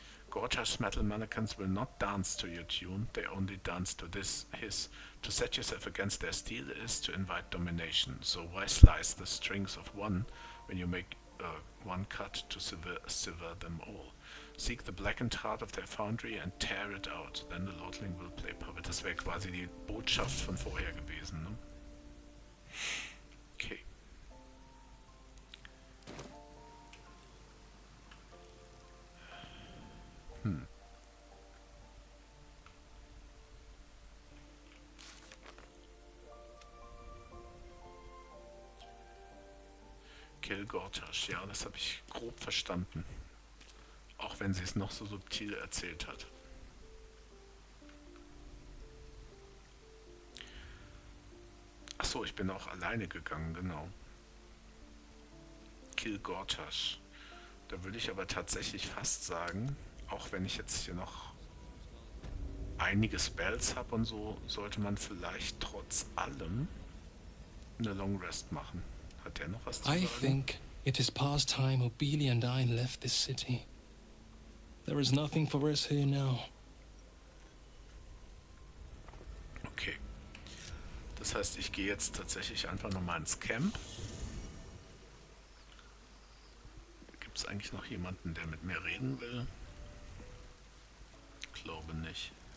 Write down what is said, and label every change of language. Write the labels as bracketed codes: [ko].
[en] Gortash's metal mannequins will not dance to your tune, they only dance to his. To set yourself against their steel is to invite domination, so why slice the strings of one when you make one cut to sever them all? Seek the blackened heart of their foundry and tear it out, then the Lordling will play puppet. [de] Das wäre quasi die Botschaft von vorher gewesen, ne? Okay. Kill Gortash, ja, das habe ich grob verstanden. Auch wenn sie es noch so subtil erzählt hat. Achso, ich bin auch alleine gegangen, genau. Kill Gortash. Da würde ich aber tatsächlich fast sagen, auch wenn ich jetzt hier noch einige Spells habe und so, sollte man vielleicht trotz allem eine Long Rest machen. Hat der noch was zu sagen? [en] I think it is past time Obeli and I left this city. There is nothing for us here now. Okay. [de] Das heißt, ich gehe jetzt tatsächlich einfach nochmal ins Camp. Gibt es eigentlich noch jemanden, der mit mir reden will? Glaube nicht.